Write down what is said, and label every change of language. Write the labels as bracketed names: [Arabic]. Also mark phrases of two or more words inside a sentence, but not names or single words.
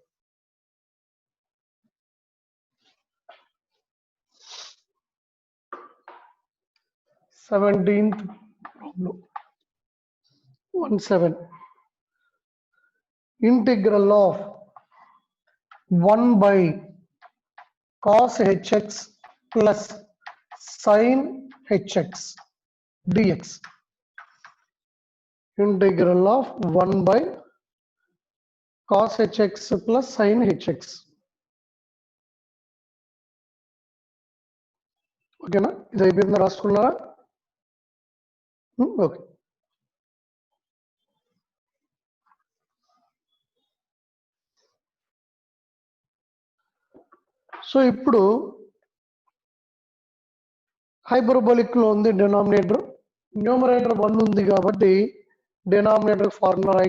[English] seventeenth problem 17 integral of 1 by cos hx plus sin hx dx, integral of 1 by cos hx plus sin hx. [Telugu] ఓకేనా. ఇది అయిపోయిందా, రాసుకున్నారా? ఓకే. సో ఇప్పుడు హైపర్బోలిక్ లో ఉంది డినామినేటర్, న్యూమరేటర్ 1 ఉంది కాబట్టి డినామినేటర్ ఫార్ములా రాయట్లేదు.